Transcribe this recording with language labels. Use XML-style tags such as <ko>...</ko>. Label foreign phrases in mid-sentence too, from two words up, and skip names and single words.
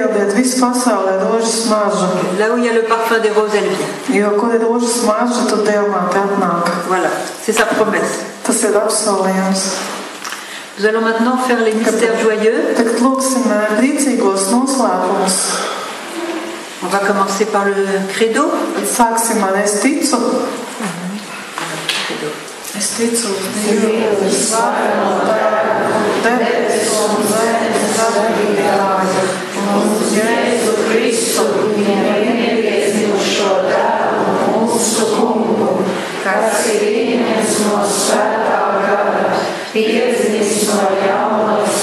<fr>Là où il y a le parfum des roses, elle vient. Voilà, c'est sa promesse. Nous allons maintenant faire les mystères joyeux. On va commencer par le credo.</fr> <lv>Es ticu Dievu visvarenā Tēvu, debesu un zemes radītāju, un uz Jēzu Kristu, viņa vienpiedzimušo Dēlu, mūsu Kungu, kas ir ieņemts no Svētā gara, piedzimis no jaunas</lv>